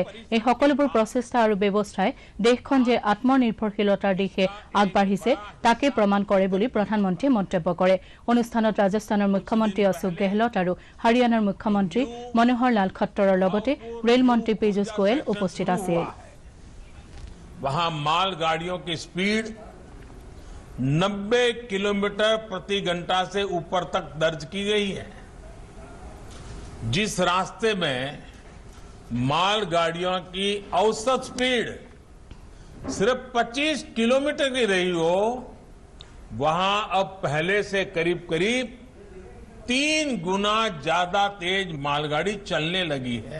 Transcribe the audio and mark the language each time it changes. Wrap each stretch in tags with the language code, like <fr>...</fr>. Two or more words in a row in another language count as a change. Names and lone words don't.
<as>এই সকলোবোৰ প্ৰচেষ্টা আৰু ব্যৱস্থাই দেশখন যে আত্মনিৰ্ভৰশীলতাৰ দিশে আগবাঢ়িছে তাকে প্ৰমাণ কৰে বুলি প্ৰধানমন্ত্ৰীয়ে মন্তব্য কৰে। অনুষ্ঠানত ৰাজস্থানৰ মুখ্যমন্ত্ৰী অশোক গেহলট আৰু হাৰিয়ানাৰ মুখ্যমন্ত্ৰী মনোহৰ লাল খট্টৰৰ লগতে ৰেল মন্ত্ৰী পীযুষ গোয়েল উপস্থিত আছিল।</as> <hi>वहां मालगाड़ियों की स्पीड 90 किलोमीटर प्रति घंटा से ऊपर तक दर्ज की गई है। जिस रास्ते में मालगाड़ियों की औसत स्पीड सिर्फ 25 किलोमीटर की रही हो, वहां अब पहले से करीब करीब 3 गुना ज्यादा तेज मालगाड़ी चलने लगी है।</hi>